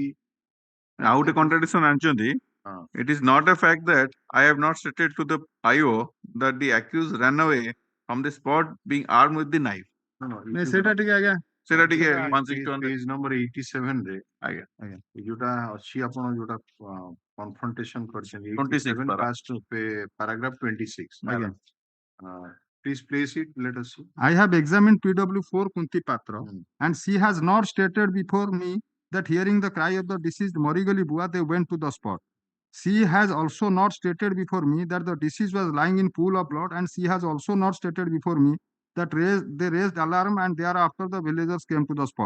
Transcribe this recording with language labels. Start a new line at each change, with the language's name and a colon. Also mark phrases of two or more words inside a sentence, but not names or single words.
Odia: ଆଉ ଗୋଟେ contradiction ଆଣିଛନ୍ତି,
English: it is not a fact that I have not stated to the IO that the accused ran away from the spot being armed with the knife.
Odia: ନାଇଁ, ସେଇଟା ଟିକେ ଆଜ୍ଞା ସେଟା ଟିକେ 161
English: page number
Odia: 87 ରେ ଆଜ୍ଞା ଆଜ୍ଞା ଯୋଉଟା ଅଛି ଆପଣ ଯୋଉଟା କନଫ୍ରଣ୍ଟେସନ କରିଛନ୍ତି 26 87 para.
English: past paragraph 26
Odia: ଆଜ୍ଞା।
English: please place it, let us see. I have examined PW4 Kunti Patra, and she has not stated before me that hearing the cry of the deceased Morigali Bua, they went to the spot. She has also not stated before me that the deceased was lying in pool of blood, and she has also not stated before me that they raised alarm and thereafter the villagers came to the spot.